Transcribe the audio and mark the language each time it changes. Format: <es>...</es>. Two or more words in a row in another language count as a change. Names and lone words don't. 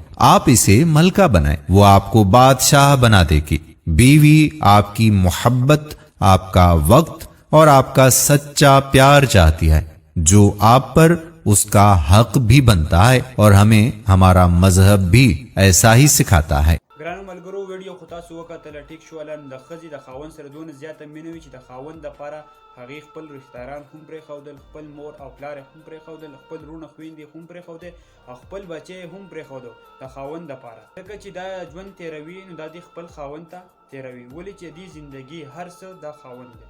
<ur>آپ اسے ملکہ بنائیں، وہ آپ کو بادشاہ بنا دے گی۔ بیوی آپ کی محبت، آپ کا وقت اور آپ کا سچا پیار چاہتی ہے جو آپ پر اس کا حق بھی بنتا ہے اور ہمیں ہمارا مذہب بھی ایسا ہی سکھاتا ہے۔</ur> <ps>ګرانو ملګرو، ویډیو خو تاسو وکتله، ټیک شوله. د ښځې د خاوند سره دونه زیاته مینه وي چې د خاوند دپاره هغې خپل رشتهداران هم پرېښودل، خپل مور او پلار یې هم پرېښودل، خپل وروڼه خویندې هم پرېښودې او خپل بچی یې هم پرېښودو د خاوند دپاره، ځکه چې دا ژوند تېروي نو دا دې خپل خاوند ته تېروي، ولې چې دې زندګي هر څه دا خاوند دی.</ps>